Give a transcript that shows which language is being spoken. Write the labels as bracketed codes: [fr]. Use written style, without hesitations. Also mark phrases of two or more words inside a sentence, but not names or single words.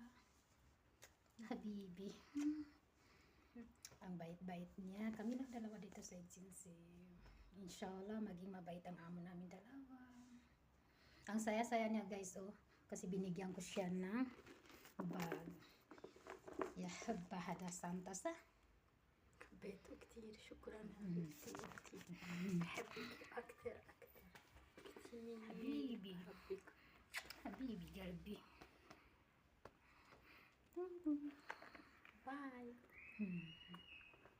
[tl] Habibi. Ang bait-bait niya. Kami lang dalawa dito sa agency. Inshallah maging mabait ang amo namin dalawa. Ang saya-saya niya guys kasi binigyan ko siya ng bag. Ya bahada santa sa. [ar] حبيته كتير شكرا حبيبتي كتير بحبك أكتر كتير حبيبي بحبك حبيبي قلبي. باي